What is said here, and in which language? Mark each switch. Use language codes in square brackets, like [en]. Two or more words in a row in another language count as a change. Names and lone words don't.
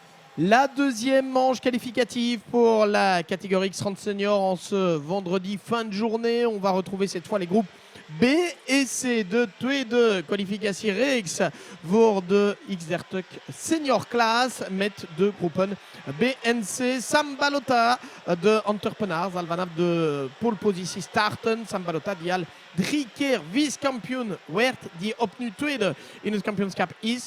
[fr] La deuxième manche qualificative pour la catégorie X30 Senior en ce vendredi fin de journée. On va retrouver cette fois les groupes B et C de [nl] tweede kwalificatiereeks voor de X30 Senior Class met de groepen B en C. Sam Balota de Antwerpenaar zal vanaf de polepositie starten. Sam Balota die al 3 keer vice-kampioen werd, die opnieuw tweede in het kampioenschap is.